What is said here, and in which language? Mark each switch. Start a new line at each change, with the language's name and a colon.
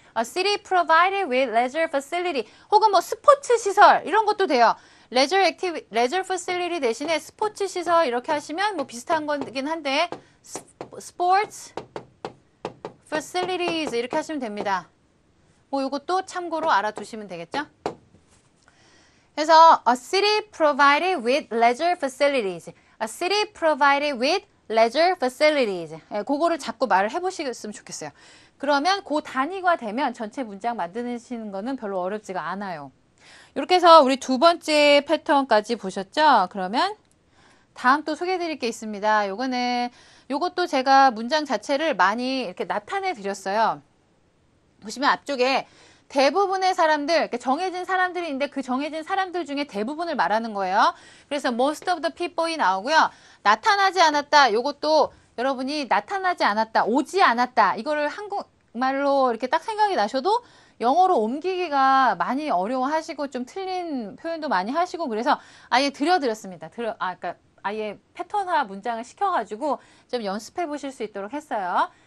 English: A city provided with leisure facility.
Korean: 혹은 뭐 스포츠 시설 이런 것도 돼요. leisure facility 대신에 스포츠 시설 이렇게 하시면 뭐 비슷한 거긴 한데 sports facilities 이렇게 하시면 됩니다. 뭐 이것도 참고로 알아두시면 되겠죠?
English: 그래서 a city provided with leisure facilities. A city provided with leisure facilities.
Korean: 그거를 자꾸 말을 해보시면 좋겠어요. 그러면 그 단위가 되면 전체 문장 만드시는 거는 별로 어렵지가 않아요. 이렇게 해서 우리 두 번째 패턴까지 보셨죠? 그러면 다음 또 소개해 드릴 게 있습니다. 요것도 제가 문장 자체를 많이 이렇게 나타내 드렸어요. 보시면 앞쪽에 대부분의 사람들, 이렇게 정해진 사람들이 있는데 그 정해진 사람들 중에 대부분을 말하는 거예요. 그래서
English: most of the people
Korean: 이 나오고요. 나타나지 않았다. 요것도 여러분이 나타나지 않았다, 오지 않았다. 이거를 한국말로 이렇게 딱 생각이 나셔도 영어로 옮기기가 많이 어려워하시고 좀 틀린 표현도 많이 하시고 그래서 아예 드렸습니다. 그러니까 아예 패턴화 문장을 시켜가지고 좀 연습해 보실 수 있도록 했어요.